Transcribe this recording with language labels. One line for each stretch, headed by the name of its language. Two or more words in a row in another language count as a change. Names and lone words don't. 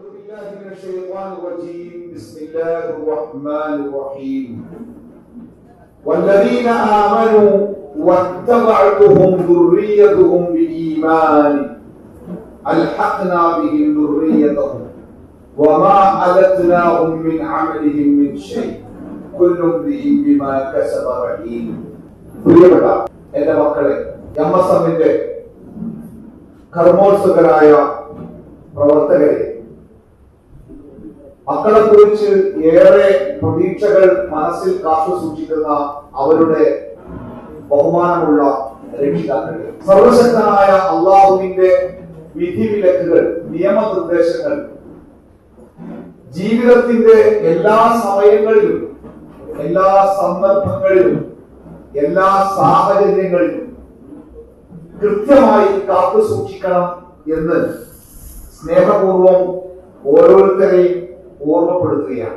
Arabic: بالله من الشيطان الرجيم بسم الله الرحمن الرحيم والذين آمنوا واتبعتهم ذريتهم بإيمان ألحقنا بهم ذريتهم وما ألتناهم من عملهم من شيء كل امرئ بما كسب رهين.
Malayalam: പ്രിയപ്പെട്ട എന്റെ മക്കളെ, എംഎസ്എമ്മിന്റെ കർമ്മോത്സുകരായ പ്രവർത്തകരെ, മക്കളെ കുറിച്ച് ഏറെ പ്രതീക്ഷകൾ മനസ്സിൽ കാത്തു സൂക്ഷിക്കുന്ന അവരുടെ ബഹുമാനമുള്ള രക്ഷിതാക്കളെ, സർവശക്തനായ അള്ളാഹുവിന്റെ വിധിവിലക്കുകൾ, നിയമനിർദ്ദേശങ്ങൾ ജീവിതത്തിന്റെ എല്ലാ സമയങ്ങളിലും, എല്ലാ സന്ദർഭങ്ങളിലും, എല്ലാ സാഹചര്യങ്ങളിലും കൃത്യമായി കാത്തു സൂക്ഷിക്കണം എന്ന് സ്നേഹപൂർവം ഓരോരുത്തരെയും ഓർമ്മപ്പെടുത്തുകയാണ്.